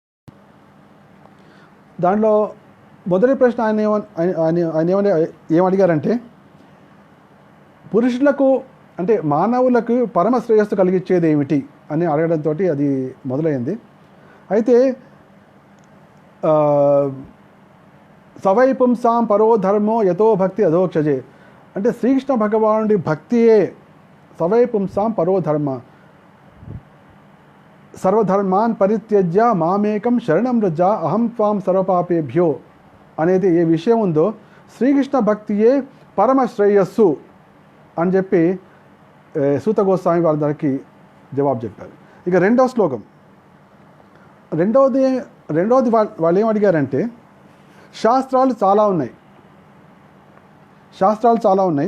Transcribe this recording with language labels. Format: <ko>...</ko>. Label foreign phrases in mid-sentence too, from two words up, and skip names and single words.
<te>దాంట్లో మొదటి ప్రశ్న ఆయన ఏమడిగారంటే, పురుషులకు అంటే మానవులకు పరమ శ్రేయస్సు కలిగించేది ఏమిటి అని అడగడంతో అది మొదలైంది. అయితే</te> <sa>సవై పుంసాం పరో ధర్మో యతో భక్తి అధోక్షజే</sa> <te>అంటే శ్రీకృష్ణ భగవానుడి భక్తియే</te> <sa>సవై పుంసాం పరో ధర్మ, సర్వధర్మాన్ పరిత్యజ్య మామేకం శరణం వ్రజ అహం త్వాం సర్వపాపేభ్యో</sa> <te>అనేది ఏ విషయం ఉందో శ్రీకృష్ణ భక్తియే పరమ శ్రేయస్సు అని చెప్పి సూత గోస్వామి వారందరికీ జవాబు చెప్పారు. ఇక రెండవ శ్లోకం, రెండవది వాళ్ళు ఏం అడిగారంటే, శాస్త్రాలు చాలా ఉన్నాయి.</te>